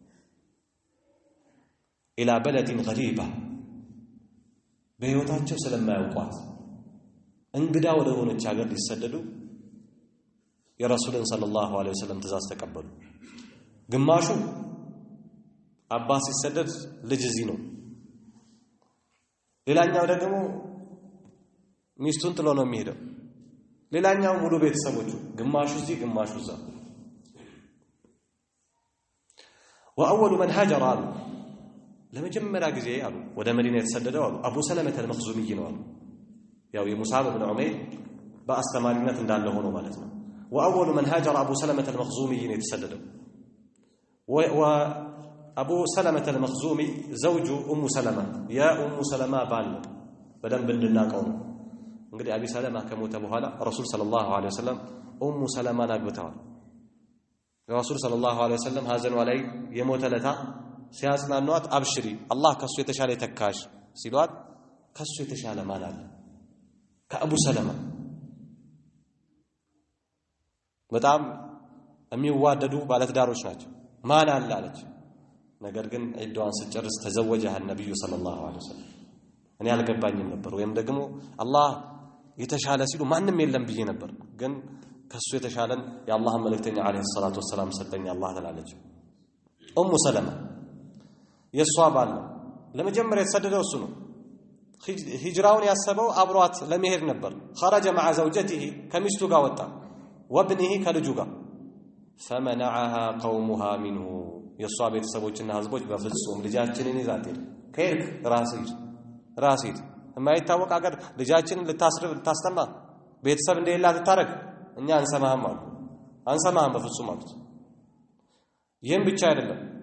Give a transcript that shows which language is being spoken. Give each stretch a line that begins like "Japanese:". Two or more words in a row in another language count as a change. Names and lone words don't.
Arabic: إلى بلد غريبة
Amharic: በህይወታቸው ስለማያውቋት እንግዳ ወደ ሆነች ሀገር ሊሰደዱ የረሱልን
Arabic: صلى الله عليه وسلم
Amharic: ትእዛዝ ተቀበሉ ግማሹ አባስ ሲሰደድ ልጅ እዚህ ነው ሌላኛው ደግሞ ሚስቱን ጥሎ ነው የሚሄደው ሌላኛው ሙሉ ቤተሰቦቹ ግማሹ እዚህ ግማሹ እዛ
Arabic: وأول من هاجر
Amharic: ለመጀመሪያ ጊዜ አሉ ወደ መዲና የተሰደደው አሉ አቡ ሰለመተ አልመኽዙሚ ነው አሉ ያው የሙሳብ ኢብኑ ዑመይር በአስተማሪነት እንዳለ ሆኖ ማለት ነው
Arabic: وأول من هاجر أبو سلمة المخزومي
Amharic: የተሰደደው
Arabic: وأبو سلمة المخزومي زوج أم سلمة يا أم سلمة
Amharic: ባል በደንብ እንድናቀው እንግዲህ አቢ ሰለማ ከሞተ በኋላ ረሱል
Arabic: صلى الله عليه وسلم
Amharic: ኡሙ ሰለማን አግብተዋል ረሱል
Arabic: صلى الله عليه وسلم
Amharic: ሀዘኗ ላይ የሞተ ለታ ሲያጽናኗት አብሽሪ አላህ ከሱ የተሻለ ተካሽ ሲሏት ከሱ የተሻለ ማን አለ ከአቡ ሰለማ በጣም የሚዋደዱ ባለትዳሮች ናቸው ማን አለ አለች ነገር ግን ዒዳዋን ስትጨርስ
Arabic: تزوجها النبي صلى الله عليه وسلم
Amharic: እኔ አልገባኝም ነበር ወይም ደግሞ አላህ የተሻለ ሲሉ ማንንም የለም ብዬ ነበር ግን ከሱ የተሻለን የአላህ መልእክተኛ
Arabic: عليه الصلاة والسلام
Amharic: ሰጠኝ አላህ ተላለች ኡሙ ሰለማ የሷ ባል ለመጀመሪያ የተሰደደው እሱ ነው ሂጅራውን ያሰበው አብሯት ለመሄድ ነበር
Arabic: خرج مع زوجته
Amharic: ከሚስቱ ጋር ወጣ وابنه ከልጁ ጋር
Arabic: فمنعها قومها منه
Amharic: የሷ ቤተሰቦችና ህዝቦች በፍጹም ልጃችንን ይዛት ሄድ ከሄድክ ራስህ የማይታወቅ ሀገር ልጃችንን ልታስተማ ቤተሰብ እንደሌላ ልታረግ እኛ አንሰማህም በፍጹም አሉት ይህም ብቻ አይደለም